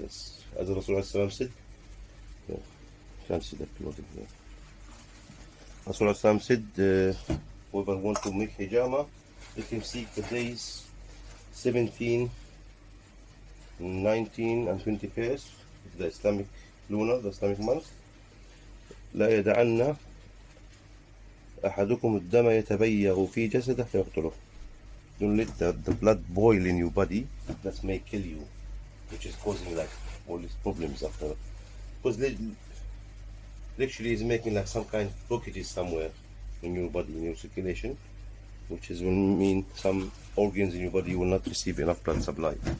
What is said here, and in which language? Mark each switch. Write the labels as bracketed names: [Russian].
[English] As Rasulullah said, yeah, you can see that clothing here. Rasulullah said, whoever wants to make hijama, they can seek the days 17, 19 and 21st, the Islamic lunar, the Islamic month. [Arabic] لا يدعن أحدكم الدم يتبيغ في جسده فيقتله. [English] Don't let the blood boil in your body. That may kill you, which is causing like all these problems after. Because literally is making like some kind of blockages somewhere in your body, in your circulation, which is will mean some organs in your body will not receive enough blood supply.